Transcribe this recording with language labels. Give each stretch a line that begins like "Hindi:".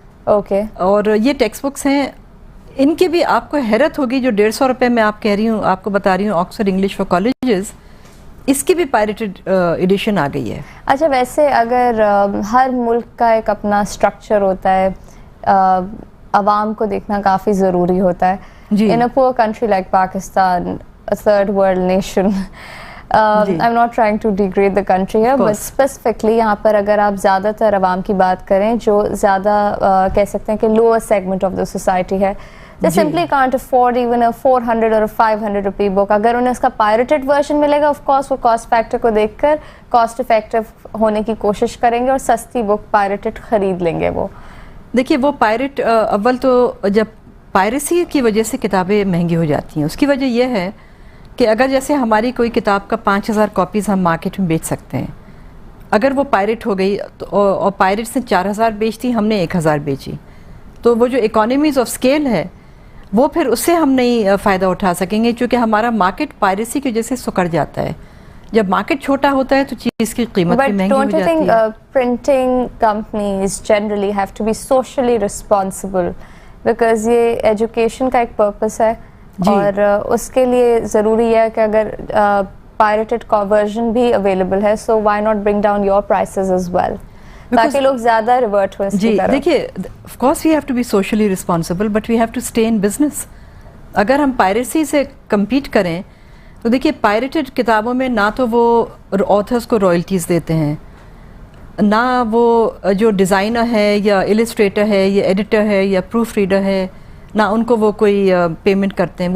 Urdu: اور یہ text books ہیں, ان کی بھی آپ کو حیرت ہوگی. جو 150 روپے میں آپ کہہ رہی ہوں, آپ کو بتا رہی ہوں, آکسفورڈ انگلش فار کالجز, اس کی بھی پائریٹڈ ایڈیشن آ گئی ہے. اچھا ویسے اگر ہر ملک کا ایک اپنا اسٹرکچر ہوتا ہے, عوام کو دیکھنا کافی ضروری ہوتا ہے.
English: in a poor country like Pakistan, a third world nation, I'm not trying to degrade the country here, but specifically
Urdu: یہاں پر اگر آپ زیادہ تر عوام کی بات کریں جو زیادہ کہہ سکتے ہیں کہ
English: lower segment of the society ہے, they simply can't afford even a 400 or a 500 rupee book.
Urdu: اگر انہیں اس کا pirated version ملے گا, of course وہ cost factor کو دیکھ کر cost effective ہونے کی کوشش کریں گے اور سستی book pirated خرید لیں گے. وہ دیکھیے وہ پائریٹ اول تو جب پائریسی کی وجہ سے کتابیں مہنگی ہو جاتی ہیں, اس کی وجہ یہ ہے کہ اگر جیسے ہماری کوئی کتاب کا 5000 کاپیز ہم مارکیٹ میں بیچ سکتے ہیں, اگر وہ پائریٹ ہو گئی اور پائریٹس نے 4000 بیچ دی, ہم نے 1000 بیچی, تو وہ جو اکانومیز آف اسکیل ہے وہ پھر اس سے ہم نہیں فائدہ اٹھا سکیں گے, چونکہ ہمارا مارکیٹ پائریسی کی وجہ سے سکڑ جاتا ہے. جب مارکیٹ چھوٹا ہوتا ہے تو چیز کی قیمت بھی مہنگی ہو جاتی ہے.
English: But don't you think printing companies generally have to be socially responsible, because
Urdu: یہ ایجوکیشن کا ایک پرپس ہے اور اس کے لیے ضروری ہے کہ اگر pirated version بھی اویلیبل ہے,
English: so why not bring down your prices as well,
Urdu: تاکہ لوگ زیادہ ریورٹ ہو اس کی طرف.
English: دیکھیے of course we have to be socially responsible, but we have to stay in business.
Urdu: اگر ہم پائریسی سے کمپیٹ کریں تو دیکھیے پائریٹڈ کتابوں میں نہ تو وہ آتھرس کو رائلٹیز دیتے ہیں, نہ وہ جو ڈیزائنر ہے یا السٹریٹر ہے یا ایڈیٹر ہے یا پروف ریڈر ہے, نہ ان کو وہ کوئی پیمنٹ کرتے ہیں.